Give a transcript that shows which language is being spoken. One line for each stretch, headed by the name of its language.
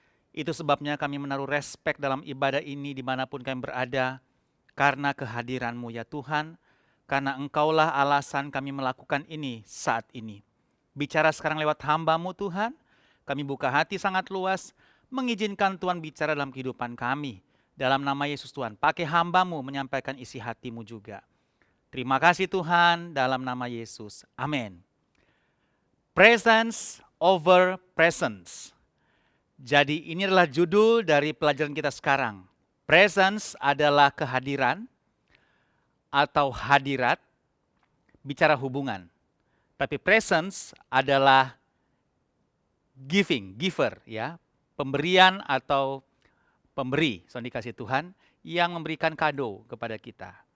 Indonesian: Itu sebabnya kami menaruh respek dalam ibadah ini dimanapun kami berada, karena kehadiran-Mu ya Tuhan, karena Engkaulah alasan kami melakukan ini saat ini. Bicara sekarang lewat hamba-Mu Tuhan, kami buka hati sangat luas, mengizinkan Tuhan bicara dalam kehidupan kami. Dalam nama Yesus Tuhan, pakai hamba-Mu menyampaikan isi hati-Mu juga. Terima kasih Tuhan, dalam nama Yesus. Amin.
English: Presence over presence.
Indonesian: Jadi ini adalah judul dari pelajaran kita sekarang. Presence adalah kehadiran atau hadirat, bicara hubungan. Tapi presence adalah giver ya, pemberian atau pemberi, so dikasih Tuhan yang memberikan kado kepada kita.